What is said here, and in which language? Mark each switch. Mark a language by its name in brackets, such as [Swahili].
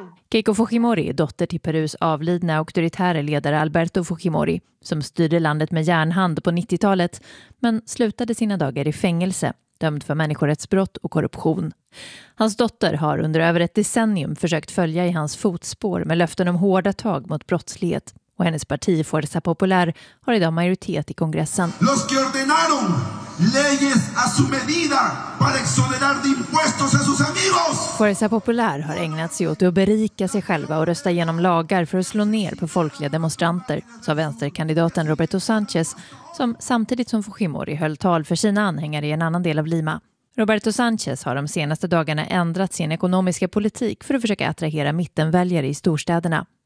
[Swedish] Keiko Fujimori är dotter till Perus avlidna auktoritära ledare Alberto Fujimori, som styrde landet med järnhand på 90-talet, men slutade sina dagar i fängelse, dömd för människorättsbrott och korruption. Hans dotter har under över ett decennium försökt följa i hans fotspår med löften om hårda tag mot brottslighet. Och hennes parti, Fuerza Popular, har idag majoritet i kongressen. [Spanish] Los que ordenaron leyes a su medida para exonerar de impuestos a sus amigos. [Swedish] Fuerza Popular har ägnat sig åt att berika sig själva och rösta genom lagar för att slå ner på folkliga demonstranter, sa vänsterkandidaten Roberto Sanchez, som samtidigt som Fujimori höll tal för sina anhängare i en annan del av Lima. Roberto Sanchez har de senaste dagarna ändrat sin ekonomiska politik för att försöka attrahera mittenväljare i storstäderna.